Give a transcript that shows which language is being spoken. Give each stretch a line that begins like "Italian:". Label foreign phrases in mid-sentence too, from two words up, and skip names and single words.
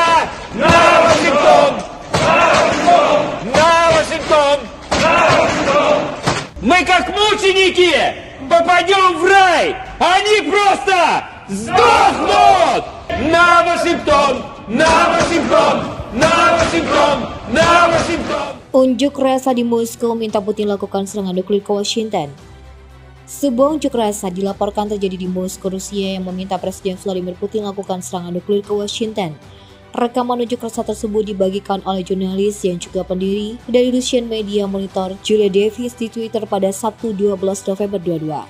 Russian: На Вашингтон! На Вашингтон! Мы как мученики попадем в рай, они просто сдохнут! На Вашингтон! На Вашингтон! На Вашингton! Na Washington!
Indonesian: Unjuk rasa di Moskow minta Putin lakukan serangan nuklir ke Washington. Sebuah unjuk rasa dilaporkan terjadi di Moskow, Rusia yang meminta Presiden Vladimir Putin lakukan serangan nuklir ke Washington. Rekaman unjuk rasa tersebut dibagikan oleh jurnalis yang juga pendiri dari Russian Media Monitor, Julia Davis di Twitter pada Sabtu 12 November 2022.